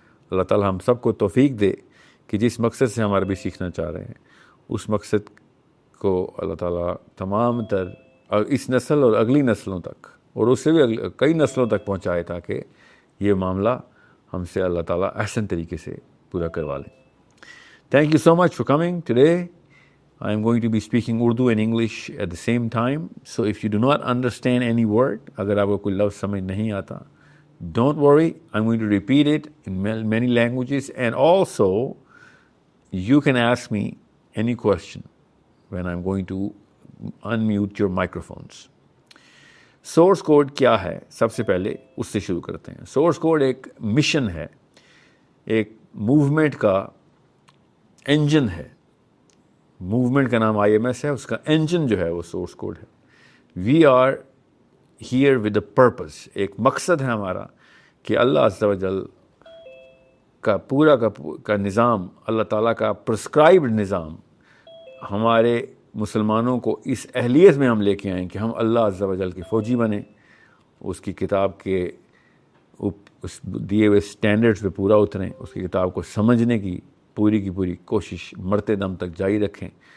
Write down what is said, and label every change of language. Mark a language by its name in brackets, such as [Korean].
[Urdu] اللہ تعالیٰ ہم سب کو توفیق دے کہ جس مقصد سے ہم عربی سیکھنا چاہ رہے ہیں اس مقصد کو اللہ تعالیٰ تمام تر اس نسل اور اگلی نسلوں تک اور اس سے بھی کئی نسلوں تک پہنچائے، تاکہ یہ معاملہ ہم سے اللہ تعالیٰ احسن طریقے سے پورا کروا لیں. [English] Thank you so much for coming today. I am going to be speaking Urdu and English at the same time. So if you do not understand any word, [Urdu] اگر آپ کو کوئی لفظ سمجھ نہیں آتا, [English] don't worry. I'm going to repeat it in many languages, and also you can ask me any question when I'm going to unmute your microphones. [Urdu] Source code کیا ہے؟ سب سے پہلے اس سے شروع کرتے ہیں. سورس کوڈ ایک مشن ہے، ایک موومنٹ کا انجن ہے. موومنٹ کا نام IMS ہے، اس کا انجن جو ہے وہ سورس کوڈ ہے. [English] We are here with a purpose. [Urdu] ایک مقصد ہے ہمارا کہ اللہ عز و جل کا پورا کا نظام، اللہ تعالیٰ کا پرسکرائبڈ نظام ہمارے مسلمانوں کو اس اہلیت میں ہم لے کے آئیں کہ ہم اللہ عز و جل کے فوجی بنیں، اس کی کتاب کے اس دیے ہوئے سٹینڈرڈز پہ پورا اتریں، اس کی کتاب کو سمجھنے کی پوری کوشش مرتے دم تک جاری رکھیں.